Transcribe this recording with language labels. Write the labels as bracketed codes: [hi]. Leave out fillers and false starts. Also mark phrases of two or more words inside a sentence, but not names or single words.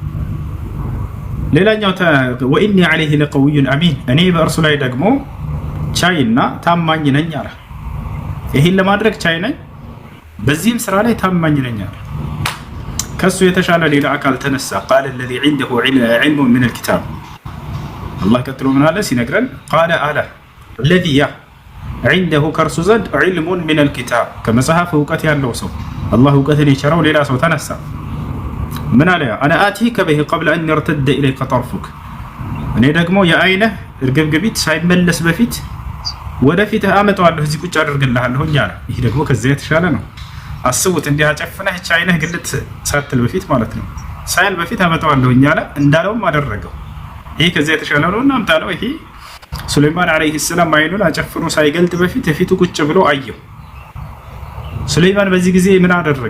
[am] ሌላኛው [ar] وإني عليه لقوي أمين፣ [am] እኔ በእርሱ ላይ ደግሞ ቻይና ታማኝ ነኝ አለ። ይሄን ለማድረግ ቻይ ነኝ፣ በዚህም ስራ ላይ ታማኝ ነኝ አለ። ከሱ የተሻለ ሌላ አካል ተነሳ። [ar] قال الذي عنده علم من الكتاب [am] አላህ ቀጥሎ ምን አለ ሲነግረን? ቃለ አለ [ar] الذي عنده [am] ከርሱ ዘንድ [ar] علم من الكتاب [am] ከመጽሐፍ እውቀት ያለው ሰው አላህ እውቀትን የቸረው ሌላ ሰው ተነሳ። ምን አለ? [ar] أنا آتيك به قبل أن يرتد إليك طرفك፣ [am] እኔ ደግሞ የአይንህ እርግብግቢት ሳይመለስ በፊት ወደፊት አመጣዋለሁ፣ እዚህ ቁጭ አድርግልሃለሁ አለ። ይህ ደግሞ ከዚያ የተሻለ ነው። አስቡት፣ እንዲህ አጨፍነህ እቺ አይንህ ግልት ሳትል በፊት ማለት ነው፣ ሳይል በፊት አመጣዋለሁ አለ። እንዳለውም አደረገው። ይሄ ከዚያ የተሻለ ነው። እና አምጣለው። ይሄ ሱለይማን [ar] عليه السلام [am] አይኑን አጨፍኖ ሳይገልጥ በፊት የፊቱ ቁጭ ብሎ አየው። ሱለይማን በዚህ ጊዜ ምን አደረገ?